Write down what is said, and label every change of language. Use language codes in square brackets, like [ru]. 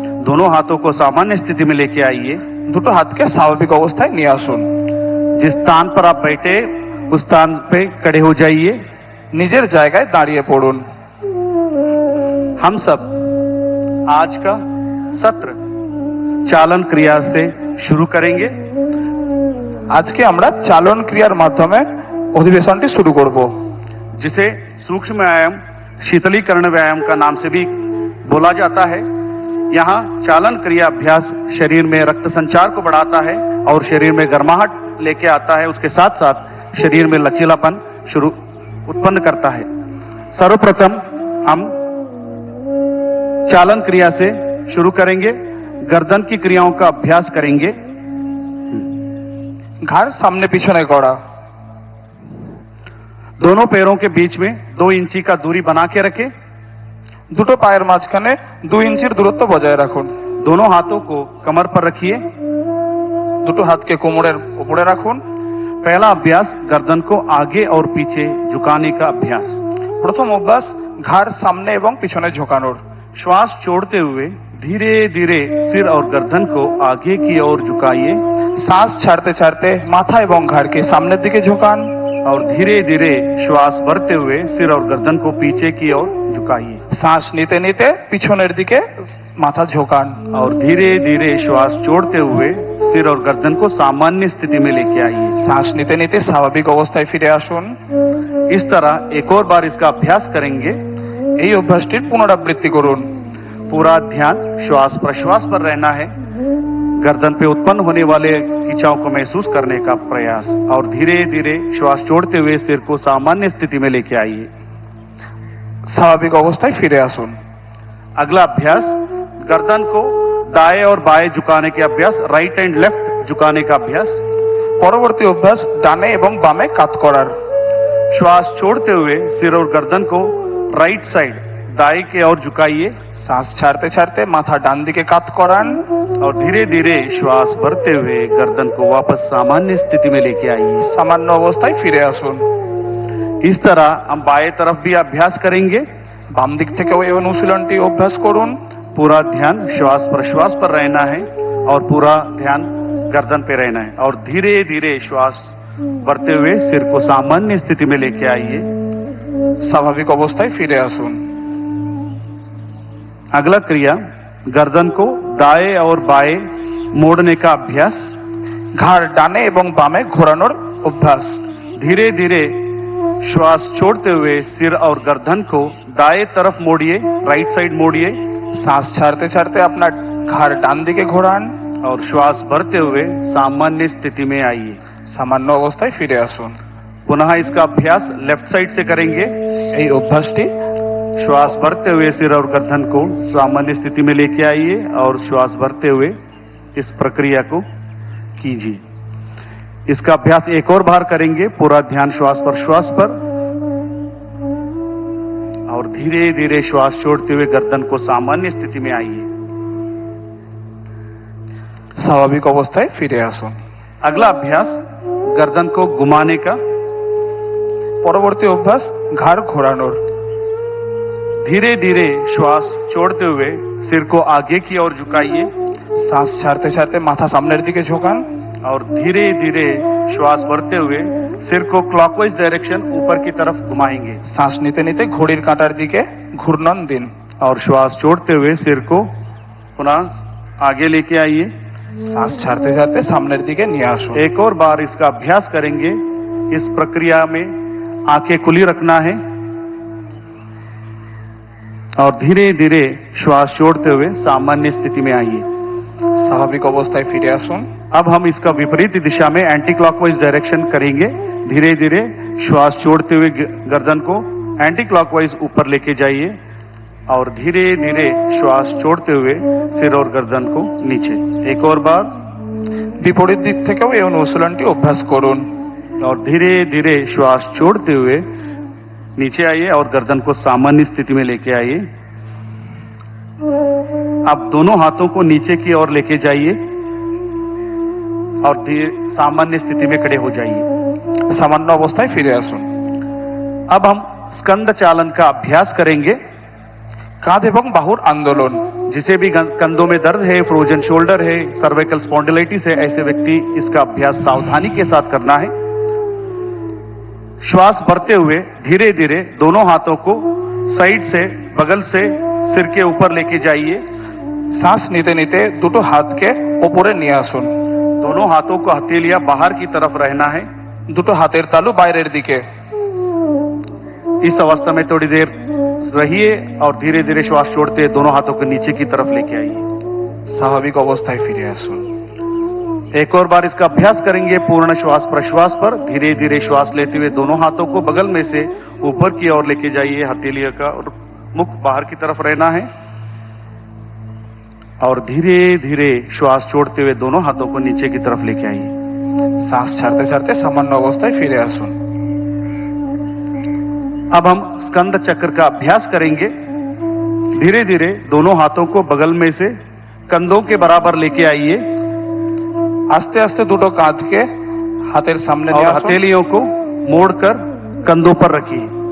[hi] दोनों हाथों को सामान्य स्थिति में लेके आइए। [bn] দুটো হাতকে স্বাভাবিক অবস্থায় নিয়ে আসুন। [hi] जिस स्थान पर आप बैठे उस स्थान पे खड़े हो जाइए। [bn] নিজের জায়গায় দাঁড়িয়ে পড়ুন। [hi] हम सब आज का सत्र चालन क्रिया से शुरू करेंगे। [bn] আজকে আমরা চালন ক্রিয়ার মাধ্যমে অধিবেশনটি শুরু করব, [hi] जिसे सूक्ष्म व्यायाम शीतलीकरण व्यायाम का नाम से भी बोला जाता है। यहाँ चालन क्रिया अभ्यास शरीर में रक्त संचार को बढ़ाता है और शरीर में गर्माहट लेके आता है, उसके साथ साथ शरीर में लचीलापन उत्पन्न करता है। सर्वप्रथम हम चालन क्रिया से शुरू करेंगे, गर्दन की क्रियाओं का अभ्यास करेंगे। [bn] ঘাড় সামনে পিছনে করা, [hi] दोनों पैरों के बीच में 2 इंची का दूरी बना के रखें। [bn] দুটো পায়ের মাঝখানে 2 ইঞ্চির দূরত্ব বজায় রাখুন। [hi] दोनों हाथों को कमर पर रखिए। [bn] দুটো হাতকে কোমরের উপরে রাখুন। [hi] पहला अभ्यास गर्दन को आगे और पीछे झुकाने का अभ्यास। [bn] প্রথম অভ্যাস ঘাড় সামনে এবং পিছনে ঝোঁকানোর। [hi] श्वास छोड़ते हुए धीरे धीरे सिर और गर्दन को आगे की ओर झुकाइए [bn] শ্বাস ছাড়তে ছাড়তে মাথা এবং ঘাড়কে সামনের দিকে ঝোঁকান। [hi] और धीरे धीरे श्वास भरते हुए सिर और गर्दन को पीछे की ओर झुकाइए। [bn] শ্বাস নিতে নিতে পিছনের দিকে মাথা ঝোঁকান। [hi] और धीरे धीरे श्वास छोड़ते हुए सिर और गर्दन को सामान्य स्थिति में लेके आइए। [bn] শ্বাস নিতে নিতে স্বাভাবিক অবস্থায় ফিরে আসুন। [hi] इस तरह एक और बार इसका अभ्यास करेंगे। [bn] এই অভ্যাসটির পুনরাবৃত্তি করুন। [hi] पूरा ध्यान श्वास प्रश्वास पर रहना है। गर्दन पे उत्पन्न होने वाले खिंचाव को महसूस करने का प्रयास और धीरे धीरे श्वास छोड़ते हुए सिर को सामान्य स्थिति में लेके आइए। [bn] স্বাভাবিক অবস্থায় ফিরে আসুন। [hi] अगला अभ्यास गर्दन को दाएं और बाएं झुकाने के अभ्यास, [en] right and left [hi] झुकाने का अभ्यास। [bn] পরবর্তী অভ্যাস ডানে এবং বামে কাত করার। [hi] श्वास छोड़ते हुए सिर और गर्दन को [en] right side [hi] दाएं की ओर झुकाइए [bn] শ্বাস ছাড়তে ছাড়তে মাথা ডান দিকে কাত করান। [hi] और धीरे धीरे श्वास भरते हुए गर्दन को वापस सामान्य स्थिति में लेके आइए। [bn] সামান্য অবস্থায় ফিরে আসুন। [hi] इस तरह हम बाएं तरफ भी अभ्यास करेंगे। [bn] বাম দিক থেকেও এই অনুশীলনটি অভ্যাস করুন। [hi] पूरा ध्यान श्वास प्रश्वास पर रहना है और पूरा ध्यान गर्दन पे रहना है और धीरे धीरे श्वास भरते हुए सिर को सामान्य स्थिति में लेके आइए। [bn] স্বাভাবিক অবস্থায় ফিরে আসুন। [hi] अगला क्रिया गर्दन को दाएं और बाएं मोड़ने का अभ्यास। [bn] ঘাড় ডানে এবং বামে ঘোরানোর অভ্যাস। [hi] धीरे धीरे श्वास छोड़ते हुए सिर और गर्दन को दाएं तरफ मोड़िए, [en] right side [hi] मोड़िए। [bn] শ্বাস ছাড়তে ছাড়তে আপনার ঘাড় ডান দিকে ঘোরান [hi] और श्वास भरते हुए सामान्य स्थिति में आइए। [bn] সামান্য অবস্থায় ফিরে আসুন। [hi] पुनः इसका अभ्यास [en] left side [hi] से करेंगे। [bn] এই অভ্যাসটি [hi] श्वास भरते हुए सिर और गर्दन को सामान्य स्थिति में लेके आइए और श्वास भरते हुए इस प्रक्रिया को कीजिए। इसका अभ्यास एक और बार करेंगे। पूरा ध्यान श्वास प्रश्वास पर और धीरे धीरे श्वास छोड़ते हुए गर्दन को सामान्य स्थिति में आइए। [bn] স্বাভাবিক অবস্থায় ফিরে আসুন। [hi] अगला अभ्यास गर्दन को घुमाने का। [bn] পরবর্তী অভ্যাস ঘাড় ঘোরানোর। [hi] धीरे धीरे श्वास छोड़ते हुए सिर को आगे की ओर झुकाइए। [bn] শ্বাস ছাড়তে ছাড়তে মাথা সামনের দিকে ঝোঁকান [hi] और धीरे धीरे श्वास भरते हुए सिर को [en] clockwise direction [hi] ऊपर की तरफ घुमाएंगे। [bn] শ্বাস নিতে নিতে ঘড়ির কাঁটার দিকে ঘূর্ণন দিন [hi] और श्वास छोड़ते हुए सिर को पुनः आगे लेके आइए। [bn] শ্বাস ছাড়তে ছাড়তে সামনের দিকে নিয়ে আসুন। [hi] एक और बार इसका अभ्यास करेंगे। इस प्रक्रिया में आंखें खुली रखना है और धीरे धीरे श्वास छोड़ते हुए सामान्य स्थिति में आइए। [bn] স্বাভাবিক অবস্থায় ফিরে আসুন। [hi] अब हम इसका विपरीत दिशा में [en] anti clockwise direction [hi] करेंगे। धीरे धीरे श्वास छोड़ते हुए गर्दन को [en] anti clockwise [hi] ऊपर लेके जाइए और धीरे धीरे श्वास छोड़ते हुए सिर और गर्दन को नीचे। एक और बार। [bn] বিপরীত দিক থেকেও এই অনুশীলনটি অভ্যাস করুন। [hi] और धीरे धीरे श्वास छोड़ते हुए नीचे आइए और गर्दन को सामान्य स्थिति में लेके आइए। अब दोनों हाथों को नीचे की ओर लेके जाइए और सामान्य स्थिति में खड़े हो जाइए। [bn] সামান্য অবস্থায় ফিরে আসুন। [hi] अब हम स्कंद चालन का अभ्यास करेंगे। [bn] কাঁধ এবং বাহুর আন্দোলন। [hi] जिसे भी कंधों में दर्द है, [en] frozen shoulder [hi] है, [en] cervical spondylitis [hi] है, ऐसे व्यक्ति इसका अभ्यास सावधानी के साथ करना है। श्वास भरते हुए धीरे धीरे दोनों हाथों को साइड से, बगल से सिर के ऊपर लेके जाइए। [bn] শ্বাস নিতে নিতে দুটো হাতকে ওপরে নিয়ে আসুন। [hi] दोनों हाथों को हथेलियां बाहर की तरफ रहना है। [bn] দুটো হাতের তালু বাইরের দিকে। [hi] इस अवस्था में थोड़ी देर रहिए और धीरे धीरे श्वास छोड़ते दोनों हाथों को नीचे की तरफ लेके आइए। [bn] স্বাভাবিক অবস্থায় ফিরে আসুন। [hi] एक और बार इसका अभ्यास करेंगे पूर्ण श्वास प्रश्वास पर। धीरे धीरे श्वास लेते हुए दोनों हाथों को बगल में से ऊपर की ओर लेके जाइए। हथेलियों का और मुख बाहर की तरफ रहना है और धीरे धीरे श्वास छोड़ते हुए दोनों हाथों को नीचे की तरफ लेके आइए। [bn] শ্বাস ছাড়তে ছাড়তে সামান্য অবস্থায় ফিরে আসুন। [hi] अब हम स्कंद चक्र का अभ्यास करेंगे। धीरे धीरे दोनों हाथों को बगल में से कंधों के बराबर लेके आइए। [bn] আস্তে আস্তে দুটো কাঁধকে হাতের সামনে [hi] और [bn] নিয়ে আসুন। [hi] हथेलियों को मोड़कर कंधों पर रखिए।